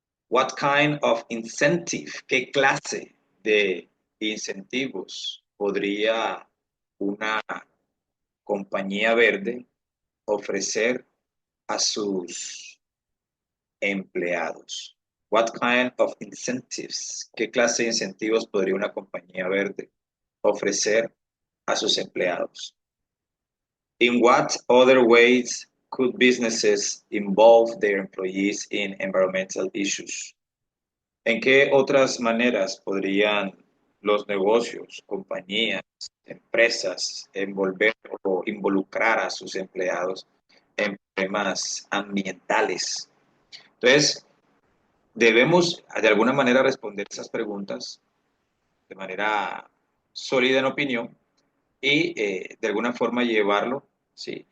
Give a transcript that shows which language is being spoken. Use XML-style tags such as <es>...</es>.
<en>What kind of incentive?</en> <es>¿Qué clase de incentivos podría una compañía verde ofrecer a sus empleados?</es> <en>What kind of incentives?</en> <es>¿Qué clase de incentivos podría una compañía verde ofrecer a sus empleados?</es> <en>In what other ways could businesses involve their employees in environmental issues?</en> <es>¿En qué otras maneras podrían los negocios, compañías, empresas envolver o involucrar a sus empleados en problemas ambientales? Entonces, debemos de alguna manera responder esas preguntas de manera sólida en opinión y de alguna forma llevarlo, ¿sí?</es>